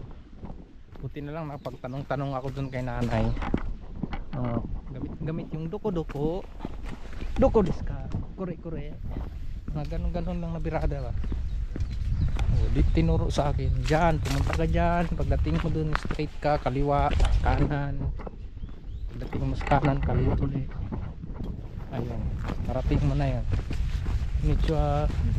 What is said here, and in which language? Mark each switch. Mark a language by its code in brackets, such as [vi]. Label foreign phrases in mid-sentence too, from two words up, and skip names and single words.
[tl] Buti na lang napagtanong-tanong ako dun kay nanay. Gamit yung doko-doko. [ja] どこですか？くれくれ. [tl] Ganon-ganon lang na birada ba. Di tinuro sa akin. Diyan, pumunta ka dyan. Pagdating mo dun, straight ka, kaliwa, kanan. Pagdating mo sa kanan, kaliwa ulit. Ayun, parating mo na yan. Konnichiwa.